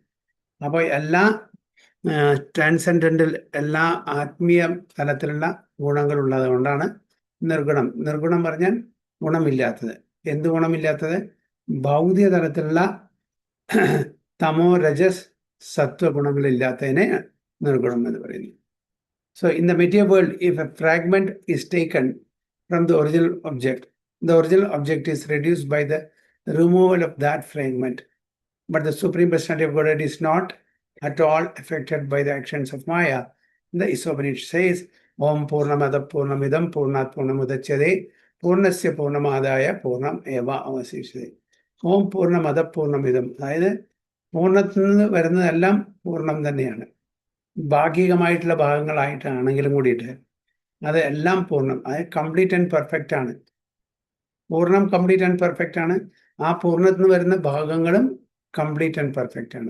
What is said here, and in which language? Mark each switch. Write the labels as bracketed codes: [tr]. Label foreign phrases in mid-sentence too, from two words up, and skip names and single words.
[ml] അപ്പോൾ എല്ലാ ട്രാൻസെൻഡന്റൽ, എല്ലാ ആത്മീയ തലത്തിലുള്ള ഗുണങ്ങളുള്ളത് കൊണ്ടാണ് നിർഗുണം. നിർഗുണം പറഞ്ഞാൽ ഗുണമില്ലാത്തത്. എന്ത് ഗുണമില്ലാത്തത്? ഭൗതിക തലത്തിലുള്ള തമോ രജസ് സത്വ ഗുണങ്ങളില്ലാത്തതിനെ നിർഗുണം എന്ന് പറയുന്നു. [en] So in the material world, if a fragment is taken from the original object is reduced by the removal of that fragment. But the Supreme Personality of Godhead is not at all affected by the actions of Maya. The Isopanishad says, [sa] ॐ पूर्णमदः पूर्णमिदं पूर्णात् पूर्णमुदच्यते पूर्णस्य पूर्णमादाय पूर्णम् एव अवशिष्यते. ॐ पूर्णमदः पूर्णमिदम्. [ml] അതായത് പൂർണ്ണത്തിൽ നിന്ന് വരുന്നതെല്ലാം പൂർണ്ണം തന്നെയാണ്. ഭാഗികമായിട്ടുള്ള ഭാഗങ്ങളായിട്ടാണെങ്കിലും കൂടിയിട്ട് അത് എല്ലാം പൂർണ്ണം, അതായത് [en] complete and perfect [ml] ആണ്. പൂർണ്ണം [en] complete and perfect [ml] ആണ്. ആ പൂർണ്ണത്തിൽ നിന്ന് വരുന്ന ഭാഗങ്ങളും [en] complete and perfect [ml] ആണ്.